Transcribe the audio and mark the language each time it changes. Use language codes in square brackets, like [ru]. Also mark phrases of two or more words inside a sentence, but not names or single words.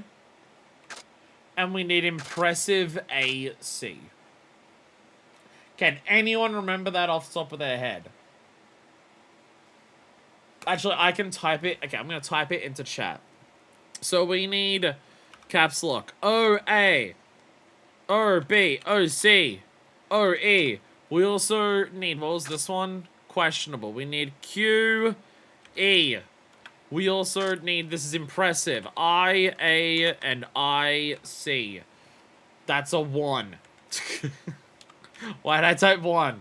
[en] And we need impressive, A, C. Can anyone remember that off the top of their head? Actually, I can type it. Okay, I'm going to type it into chat. So we need caps lock. O-A. O-B. O-C. O-E. We also need, what was this one? Questionable. We need Q-E. We also need, this is impressive. I-A and I-C. That's a 1. Why did I type 1?